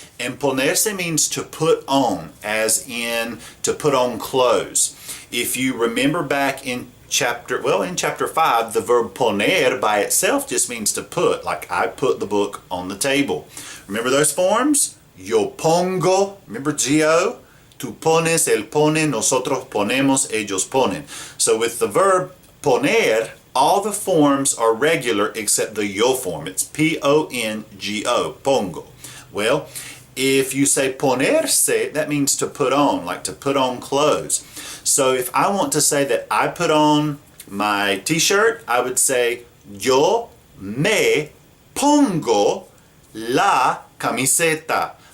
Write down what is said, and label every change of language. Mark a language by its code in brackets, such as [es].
[en] And ponerse means to put on, as in to put on clothes. If you remember back in chapter 5, the verb poner by itself just means to put, like I put the book on the table. Remember those forms? [es] Yo pongo, [en] remember Gio? [es] Tú pones, él pone, nosotros ponemos, ellos ponen. [en] So with the verb poner, all the forms are regular except the yo form. It's P-O-N-G-O, pongo. Well, if you say ponerse, that means to put on, like to put on clothes. So if I want to say that I put on my t-shirt, I would say [es] yo me pongo la camiseta.